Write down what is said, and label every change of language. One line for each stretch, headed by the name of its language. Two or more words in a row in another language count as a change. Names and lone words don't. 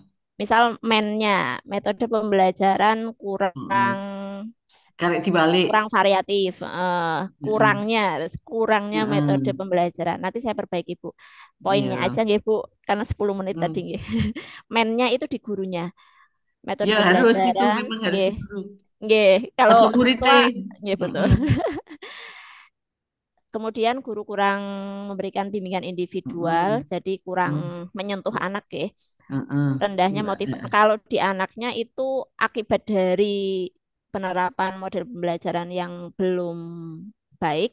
Indonesian: Misal metode pembelajaran kurang
Balinese: Mm-mm. Karek dibalik.
Indonesian: kurang variatif, Mm-mm. kurangnya metode Mm-mm. pembelajaran. Nanti saya perbaiki Bu. Poinnya aja Iya. nggih Bu, karena 10 menit tadi Mm. nggih. Mainnya itu di gurunya. Metode Ya harus itu pembelajaran memang harus nggih. diburu. Nggih, kalau Ojo siswa muridnya. nggih betul. Mm-mm. Kemudian guru kurang memberikan bimbingan individual, Mm-mm. jadi kurang Mm. menyentuh anak ya. Mm-mm. Rendahnya Enggak. kalau di anaknya itu akibat dari penerapan model pembelajaran yang belum baik,